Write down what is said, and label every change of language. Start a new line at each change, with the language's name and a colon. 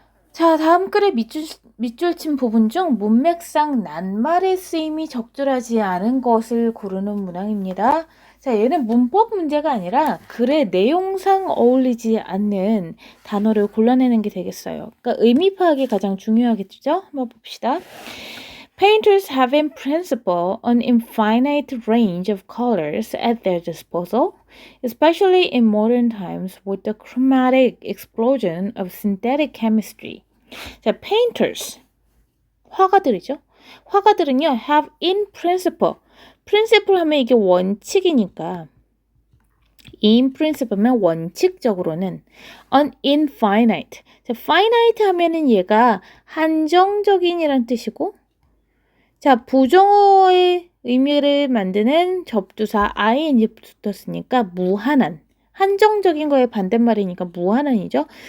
Korean: 자, 다음 글의 밑줄 친 부분 중 문맥상 낱말의 쓰임이 적절하지 않은 것을 고르는 문항입니다. 자, 얘는 문법 문제가 아니라 글의 내용상 어울리지 않는 단어를 골라내는 게 되겠어요. 그러니까 의미 파악이 가장 중요하겠죠? 한번 봅시다.
English: Painters have in principle an infinite range of colors at their disposal, especially in modern times with the chromatic explosion of synthetic chemistry.
Korean: 자, painters, 화가들이죠. 화가들은요,
English: have in principle.
Korean: principle 하면 이게 원칙이니까 in principle면 원칙적으로는
English: an infinite.
Korean: 자, finite 하면은 얘가 한정적인이란 뜻이고 자, 부정어의 의미를 만드는 접두사 ing 붙었으니까 무한한, 한정적인 거의 반대말이니까 무한한이죠.